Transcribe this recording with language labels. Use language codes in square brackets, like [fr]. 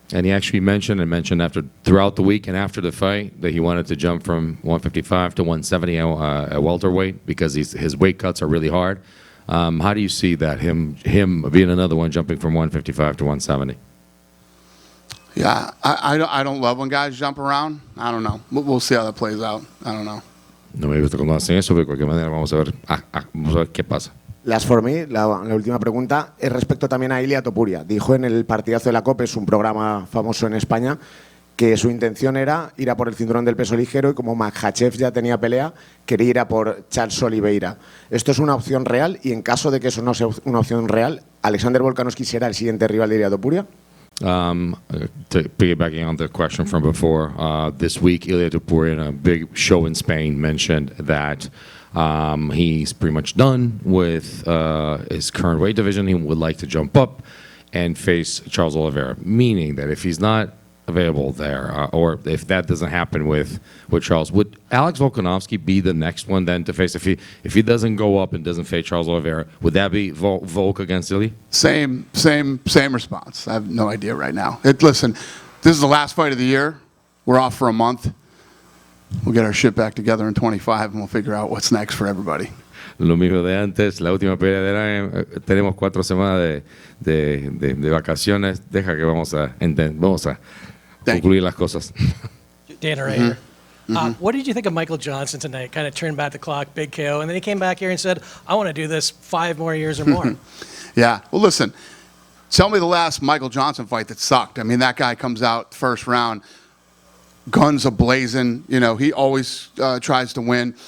[en] And he actually mentioned throughout the week and after the fight that he wanted to jump from 155 to 170 at welterweight because his weight cuts are really hard. How do you see that, him being another one jumping from 155 to 170? Yeah, I don't love when guys jump around. I don't know. We'll see how that plays out. I don't know. [es] No me gusta cuando hacen eso, pero de cualquier manera vamos a ver qué pasa. [en] Las for me, [es] la última pregunta, es respecto también a Ilia Topuria. Dijo en el partidazo de la COPE, es un programa famoso en España, que su intención era ir a por el cinturón del peso ligero y como Makhachev ya tenía pelea, quería ir a por Charles Oliveira. ¿Esto es una opción real? Y en caso de que eso no sea una opción real, ¿Alexander Volkanovski será el siguiente rival de Ilia Topuria? [en] Piggybacking on the question from before, this week Ilia Topuria in a big show in Spain mentioned that he's pretty much done with his current weight division. He would like to jump up and face Charles Oliveira, meaning that if he's not available there, or if that doesn't happen with Charles, would Alex Volkanovski be the next one then to face? If he doesn't go up and doesn't face Charles Oliveira, would that be Volk against Ilya? Same response. I have no idea right now. Listen, this is the last fight of the year. We're off for a month. We'll get our shit back together in 25 and we'll figure out what's next for everybody. [es] Lo mismo de antes, la última pelea del año, tenemos 4 semanas de vacaciones, deja que vamos a concluir las cosas. [en] Dana right here. What did you think of Michael Johnson tonight? Kind of turned back the clock, big KO, and then he came back here and said, I want to do this 5 more years or more. Yeah, well listen, tell me the last Michael Johnson fight that sucked. I mean, that guy comes out first round, guns a-blazing, you know, he always tries to win.